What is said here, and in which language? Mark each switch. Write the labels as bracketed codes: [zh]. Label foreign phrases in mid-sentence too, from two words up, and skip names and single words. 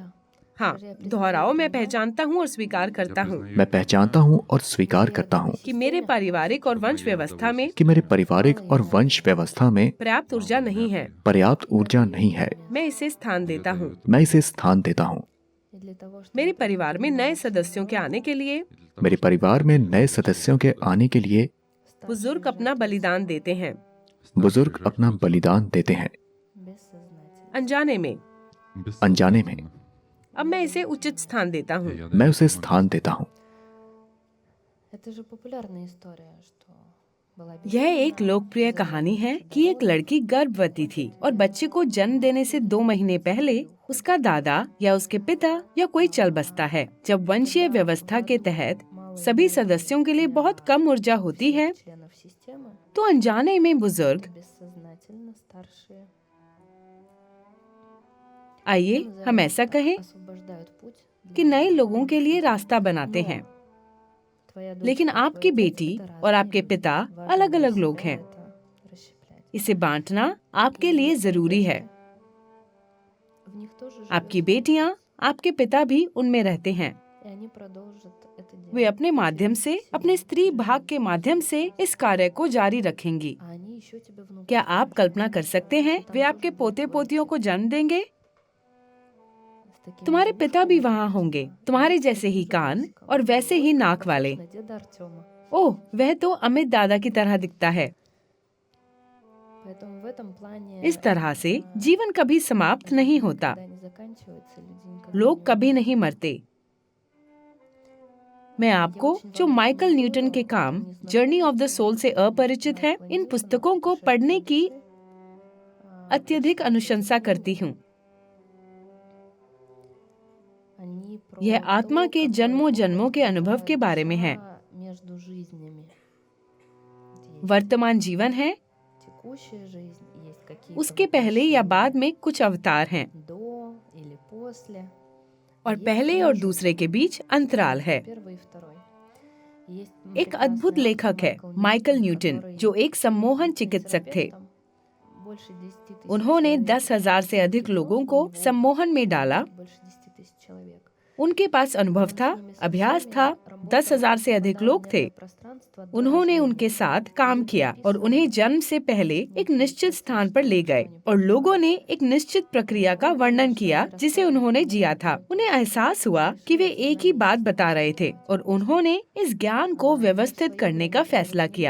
[hi] हाँ, दोहराओ, मैं पहचानता हूँ और स्वीकार करता हूँ मैं पहचानता हूँ और स्वीकार करता हूँ कि मेरे पारिवारिक और वंश व्यवस्था में कि मेरे पारिवारिक और वंश व्यवस्था में पर्याप्त ऊर्जा नहीं है। पर्याप्त ऊर्जा नहीं है। मैं इसे स्थान देता हूँ। मैं इसे स्थान देता हूँ। [ru] И для того, чтобы [hi] मेरे परिवार में नए सदस्यों के आने के लिए मेरे परिवार में नए सदस्यों के आने के लिए बुजुर्ग अपना बलिदान देते हैं, बुजुर्ग अपना बलिदान देते हैं, [ru] बессознательно. [hi] अनजाने में। अनजाने में। अब मैं इसे उचित स्थान देता हूँ। मैं उसे स्थान देता हूँ। [ru] Это же популярная история, что была [hi] यह एक लोकप्रिय कहानी है कि एक लड़की गर्भवती थी और बच्चे को जन्म देने से 2 महीने पहले उसका दादा या उसके पिता या कोई चल बसता है। जब वंशीय व्यवस्था के तहत सभी सदस्यों के लिए बहुत कम ऊर्जा होती है, [ru] членов системы, [hi] तो अनजाने में बुजुर्ग, [ru] бессознательно старшие, [hi] आइए हम ऐसा कहें, [ru] освобождают путь [hi] कि [ru] для [hi] नए लोगों के लिए रास्ता बनाते हैं। [ru] твоя дочь [hi] लेकिन [ru] и твой [hi] आपकी [ru] отец [hi] बेटी [ru] — это [hi] और [ru] разные [hi] आपके [ru] люди. [hi] पिता [ru] Важно [hi] अलग-अलग [ru] для [hi] लोग [ru] себя [hi] हैं। [ru] это расщеплять. [hi] इसे बांटना आपके लिए जरूरी है। [ru] В них тоже живет [hi] आपकी [ru] Иисус, [hi] बेटियां, आपके पिता भी उनमें रहते हैं। [ru] и они продолжат это [hi] वे [ru] делать. [hi] अपने माध्यम से, अपने स्त्री भाग के माध्यम से इस कार्य को जारी रखेंगी। [ru] А они еще тебе внутрь [hi] क्या आप [ru] скажут, [hi] कल्पना कर सकते हैं [ru] что [hi] वे [ru] там [hi] आपके [ru] тоже будут [hi] पोते [ru] твои [hi] पोतियों को जन्म देंगे? [ru] с такими [hi] तुम्हारे [ru] же [hi] पिता भी [ru] ушами, [hi] वहाँ [ru] как [hi] होंगे, [ru] у тебя, [hi] तुम्हारे [ru] с [hi] जैसे ही [ru] таким же [hi] कान [ru] носиком. [hi] और वैसे ही [ru] Ой, [hi] नाक [ru] похож [hi] वाले। [ru] на деда Артема. [hi] ओह, वह तो अमित दादा की तरह दिखता है। [ru] Поэтому в этом плане [hi] इस तरह से जीवन कभी समाप्त नहीं होता, [ru] никогда не заканчивается, люди никогда [hi] लोग [ru] не [hi] कभी [ru] умирают. [hi] नहीं मरते। मैं आपको, जो माइकल न्यूटन के काम जर्नी ऑफ द सोल से अपरिचित है, इन पुस्तकों को पढ़ने की अत्यधिक अनुशंसा करती हूँ। [ru] Они про [hi] यह आत्मा [ru] то, [hi] के [ru] какой [hi] जन्मों [ru] опыт [hi] जन्मों के अनुभव के [ru] переживает [hi] बारे में है। [ru] душа между жизнями. Есть [hi] वर्तमान जीवन है, [ru] текущая жизнь, есть какие-то [hi] उसके पहले या बाद में कुछ अवतार हैं, [ru] до или после. [hi] और [ru] Есть [hi] पहले और [ru] промежуток [hi] दूसरे के बीच अंतराल है। [ru] первый и второй. Есть [hi] एक अद्भुत [ru] прекрасный [hi] लेखक [ru] автор [hi] है माइकल न्यूटन, [ru] который [hi] जो एक सम्मोहन चिकित्सक थे। [ru] терапевтом. Больше 10 тысяч [hi] उन्होंने [ru] человек [hi] 10,000 से अधिक लोगों को [ru] у него [hi] सम्मोहन में डाला। [ru] больше 10 тысяч человек. [hi] उनके पास अनुभव था, अभ्यास था, 10,000 से अधिक लोग थे। उन्होंने उनके साथ काम किया और उन्हें जन्म से पहले एक निश्चित स्थान पर ले गए और लोगों ने एक निश्चित प्रक्रिया का वर्णन किया जिसे उन्होंने जिया था। उन्हें एहसास हुआ कि वे एक ही बात बता रहे थे और उन्होंने इस ज्ञान को व्यवस्थित करने का फैसला किया।